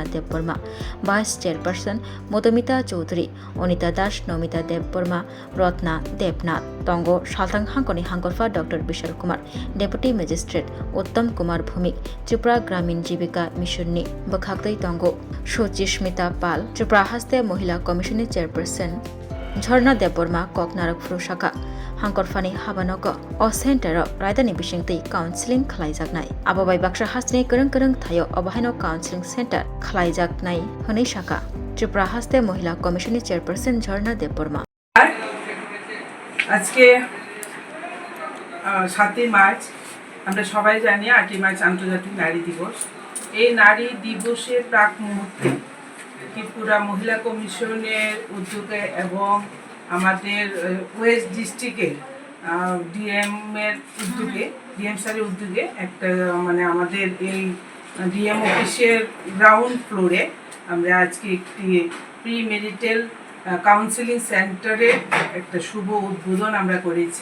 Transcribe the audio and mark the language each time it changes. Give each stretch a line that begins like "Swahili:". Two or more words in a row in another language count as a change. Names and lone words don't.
Kok Borok: debborma
English: vice chairperson
Kok Borok: modamita chaudhary onita das nomita debborma rotna debnath tongo saltang hangkoni hangkorfa dr bishal kumar
English: deputy magistrate
Kok Borok: uttam kumar bhumik tripura gramin jibika mission ni bakhaktei tongo suchishmita pal tripura haste mohila commission ni chairperson झरना देबबर्मा ककनारक फ्रुशाखा हांकरफानि हाबानोको अ सेन्टर रायदानि बिसिंतै काउन्सिलिं खलाइजाकनाय आबोबाय बाक्सा हास्तिनि करं थायो अबहायनो
English: counselling centre
Kok Borok: खलाइजाकनाय हनै शाखा त्रिपुरा हास्ते महिला कमिशननि चेयरपारसन झरना देबबर्मा
Bangla: আজকে 7 মার্চ আমরা সবাই জানি 8 মার্চ আন্তর্জাতিক নারী দিবস। এই নারী দিবসের প্রাক মুহূর্তে ত্রিপুরা মহিলা কমিশনের উদ্যোগে এবং আমাদের
English: west district's
Bangla: ডিএম এর উদ্যোগে ডিএম স্যারের উদ্যোগে একটা আমাদের এই
English: DM office's ground floor
Bangla: আমরা আজকে একটি
English: pre marital counselling centre
Bangla: একটা শুভ উদ্বোধন আমরা করেছি।